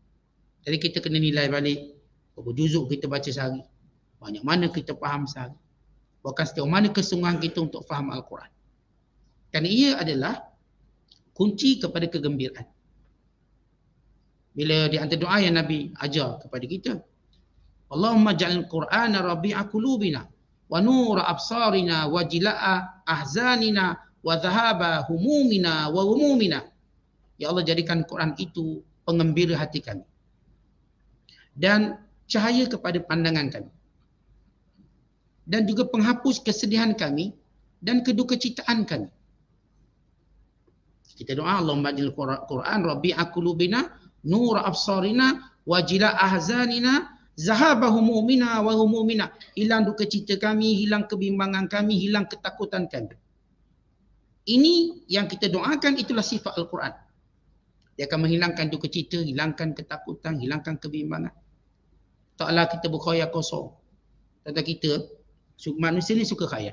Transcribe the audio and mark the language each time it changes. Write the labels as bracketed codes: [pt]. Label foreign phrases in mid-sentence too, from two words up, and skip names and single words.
[ms] Jadi kita kena nilai balik berapa juzuk kita baca sehari, banyak mana kita faham sehari, bahkan sejauh mana kesungguhan kita untuk faham Al-Quran. Kerana ia adalah kunci kepada kegembiraan. Bila di antara doa yang Nabi ajar kepada kita, [ar] اللهم اجعل القرآن ربيع قلوبنا ونور أبصارنا وجلاء أحزاننا وذهاب همومنا وهمومنا. [ms] Ya Allah, jadikan Quran itu pengembira hati kami dan cahaya kepada pandangan kami, dan juga penghapus kesedihan kami dan kedukecitaan kami. Kita doa [ar] اللهم اجعل القرآن ربيع قلوبنا نور أبصارنا وجلاء أحزاننا ذهاب همومنا وهمومنا. [ms] Hilang duka cita kami, hilang kebimbangan kami, hilang ketakutan kami. Ini yang kita doakan, itulah sifat Al-Quran. Dia akan menghilangkan duka cita, hilangkan ketakutan, hilangkan kebimbangan. Taklah kita berkhayal kosong. Tentang kita, manusia ni suka khayal.